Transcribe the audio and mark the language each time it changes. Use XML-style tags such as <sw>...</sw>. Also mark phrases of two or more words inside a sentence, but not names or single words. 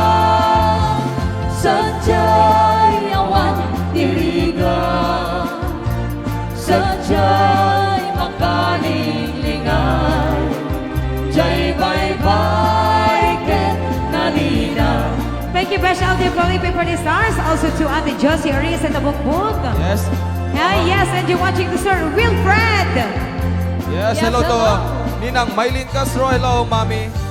<ilo>Sadya'y awan tirigan. Sadya'y makalilingay. Jay bye-bye ket nalina.</ilo> <en>Thank you, Besh Aldi Felipe for the stars. Also to Ate Josie Arias at the Bukbuk. Yes. Yes, and you're watching the Sir Wilfred. Yes, hello to Ninang Maylin Castro. Hello, Mami.</en>